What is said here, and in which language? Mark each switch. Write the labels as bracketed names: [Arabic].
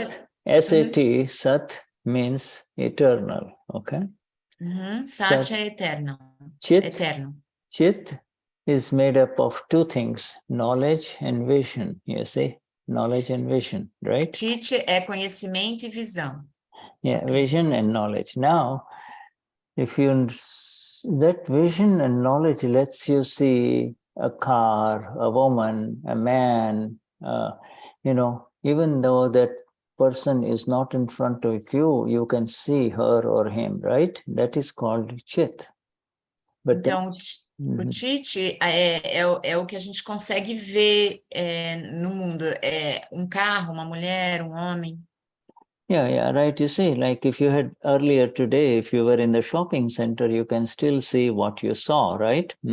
[English] Sat, S-A-T, Sat means eternal, okay? Sat Sat. [Portuguese] é eterno. [English] Chit, [Portuguese] Eterno. [English] Chit is made up of two things, knowledge and vision, you see? Knowledge and vision, right? [Portuguese] Chit é conhecimento e visão. [English] Yeah, vision and knowledge. Now, if you, that vision and knowledge lets you see a car, a woman, a man, even though that person is not in front of you, you can see her or him, right? That is called Chit. But [Portuguese] Então, o Chit é o que a gente consegue ver no mundo. É um carro, uma mulher, um homem. [English] Yeah, right. You see, like if you had earlier today, if you were in the shopping center, you can still see what you saw, right?